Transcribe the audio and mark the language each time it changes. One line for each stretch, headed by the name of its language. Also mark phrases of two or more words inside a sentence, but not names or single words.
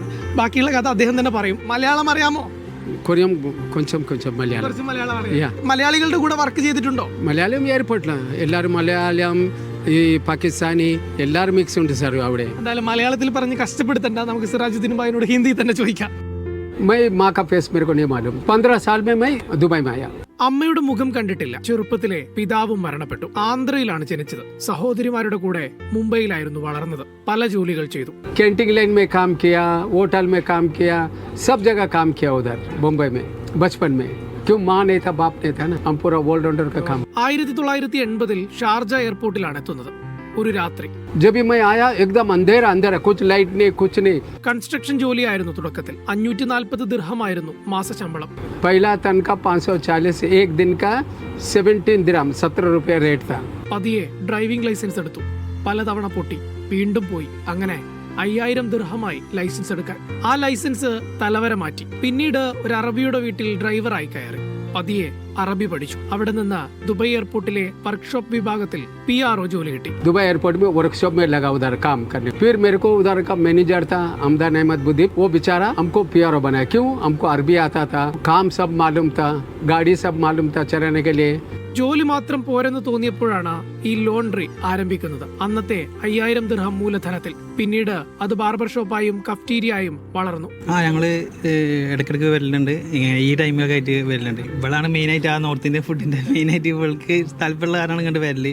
Malayalam: ബാക്കിയുള്ള കഥ അദ്ദേഹം തന്നെ പറയും. മലയാളം അറിയാമോ? കുറച്ച് മലയാളം അറിയാം. മലയാളികളുടെ കൂടെ വർക്ക് ചെയ്തിട്ടുണ്ടോ? മലയാളം എയർപോർട്ടിലാണ് എല്ലാവരും മലയാളം, ഈ പാകിസ്ഥാനി എല്ലാവരും മിക്സ് ഉണ്ട് സാർ അവിടെ. എന്തായാലും മലയാളത്തിൽ പറഞ്ഞ് കഷ്ടപ്പെടുത്തണ്ട, നമുക്ക് സിറാജുദ്ദീൻ ഭായിനോട് ഹിന്ദി തന്നെ ചോദിക്കാം.
Hindi: मैं माँ का फेस मेरे को नहीं मालूम. 15 साल में मैं दुबई में आया.
Malayalam: അമ്മയുടെ മുഖം കണ്ടിട്ടില്ല. ചെറുപ്പത്തിലെ പിതാവും മരണപ്പെട്ടു. ആന്ധ്രയിലാണ് ജനിച്ചത്. സഹോദരിമാരുടെ കൂടെ മുംബൈയിലായിരുന്നു വളർന്നത്. പല ജോലികൾ ചെയ്തു.
English: canteen line
Hindi: में काम किया, होटल में काम किया, सब जगह काम किया उधर मुंबई में बचपन में. क्यों माँ नहीं था, बाप नहीं था ना, हम पूरा ऑलराउंडर का काम.
Malayalam: 1980-ൽ ഷാർജ എയർപോർട്ടിലാണ് എത്തുന്നത്. ഒരു രാത്രി
Hindi: जब भी मैं आया एकदम अंधेरा कुछ लाइट नहीं कुछ नहीं.
Malayalam: കൺസ്ട്രക്ഷൻ ജോലിയായിരുന്നു തുടക്കത്തിൽ. 540 ദിർഹമായിരുന്നു മാസശമ്പളം.
Hindi: पहला तनखा 540, एक दिन का 17 दिरहम 17 रुपया रेट था.
Malayalam: പതിയെ ഡ്രൈവിംഗ് ലൈസൻസ് എടുത്തു. പലതവണ പൊട്ടി, വീണ്ടും പോയി. അങ്ങനെ 5000 ദിർഹമായി ലൈസൻസ് എടുക്കാൻ. ആ ലൈസൻസ് തലവര മാറ്റി. പിന്നീട് ഒരു അറബിയുടെ വീട്ടിൽ ഡ്രൈവറായി കയറി. പതിയെ അറബി പഠിച്ചു. അവിടെ നിന്ന് ദുബൈ എയർപോർട്ടിലെ വർക്ക്ഷോപ്പ് വിഭാഗത്തിൽ PRO ജോലി കിട്ടി.
Hindi: दुबई एयरपोर्ट में वर्कशॉप में लगा उधर काम करने. फिर मेरे को उधर का मैनेजर था अमदान अहमद बुदीप, वो बेचारा हमको PRO बनाया. क्यों? हमको अरबी आता था, काम सब मालूम था, गाड़ी सब मालूम था चलाने के लिए.
Malayalam: ജോലി മാത്രം പോരെന്ന് തോന്നിയപ്പോഴാണ് ഈ ലോണ്ടറി ആരംഭിക്കുന്നത്. അന്നത്തെ 5000 ദിർഹം മൂലധനത്തിൽ. പിന്നീട് അത് ബാർബർ ഷോപ്പായും കഫ്റ്റീരിയായും വളർന്നു. ഞങ്ങള് ഇടയ്ക്കിടയ്ക്ക് വരലുണ്ട്. ഈ ടൈമിലൊക്കെ ആയിട്ട് വരലുണ്ട്. ഇവളാണ് മെയിനായിട്ട് ആ
English: North Indian
Malayalam: ഫുഡിന്റെ മെയിനായിട്ട് ഇവൾക്ക് താല്പര്യമുള്ള കാരണമാണ് കണ്ട് വരല്.